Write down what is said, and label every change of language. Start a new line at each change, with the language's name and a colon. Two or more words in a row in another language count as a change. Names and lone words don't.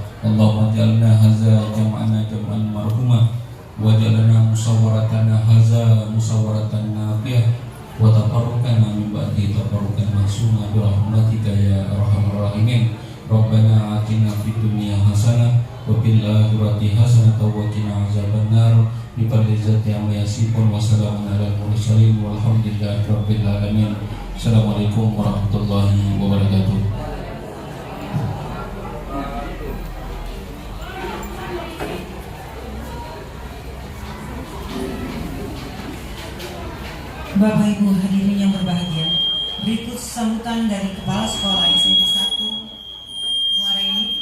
Arabic: اللهم اجعلنا هذا جمعنا جمعا مرحومة واجعلنا مشاورتنا هذا مشاورة نافعة و تفرقنا من بعد تفرقا معصوما برحمتك يا أرحم الراحمين. ربنا آتنا في الدنيا حسنة وفي الآخرة حسنة وقنا عذاب النار. بفضل الله عما يصفون وسلام على المرسلين والحمد لله رب العالمين. السلام عليكم ورحمة الله وبركاته.
Indonesian: Bapak Ibu hadirin yang berbahagia, berikut sambutan dari Kepala Sekolah SMP 1 Muara Enim.